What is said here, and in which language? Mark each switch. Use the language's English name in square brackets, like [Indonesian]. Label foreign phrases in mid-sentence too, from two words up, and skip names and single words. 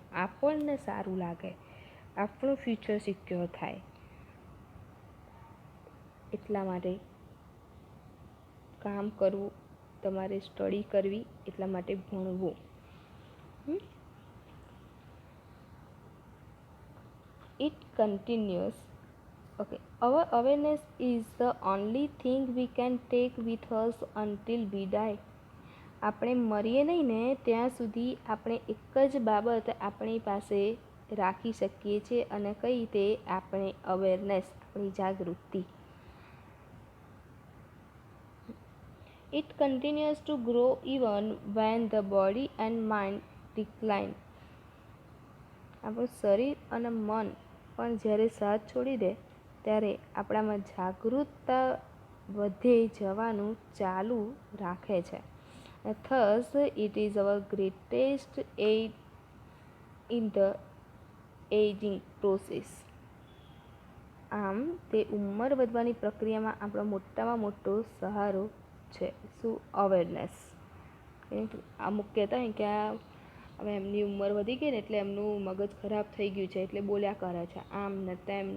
[Gujarati] આપણને સારું લાગે, આપણું [English] future secure [Gujarati] થાય એટલા માટે કામ કરવું, તમારે સ્ટડી કરવી, એટલા માટે ભણવું. [English] it continuous. Okay, our awareness is the only thing we can take with us until we die. [Gujarati] આપણે મરીએ નહીં ને ત્યાં સુધી આપણે એક જ બાબત આપણી પાસે રાખી શકીએ છીએ, અને કઈ તે આપણે અવેરનેસ, આપણી જાગૃતિ. [English] It continues to grow even when the body and mind decline. [Gujarati] આપણું શરીર અને મન પણ જ્યારે સાથ છોડી દે ત્યારે આપણામાં જાગૃતતા વધે જવાનું ચાલુ રાખે છે. [English] Thus, it is our greatest aid in the aging process. [Gujarati] આમ તે ઉંમર વધવાની પ્રક્રિયામાં આપણો મોટામાં મોટો સહારો છે. શું? અવેરનેસ. અમુક કહેતા હોય કે આ હવે એમની ઉંમર વધી ગઈ ને એટલે એમનું મગજ ખરાબ થઈ ગયું છે એટલે બોલ્યા કરે છે આમ ને તેમ ને.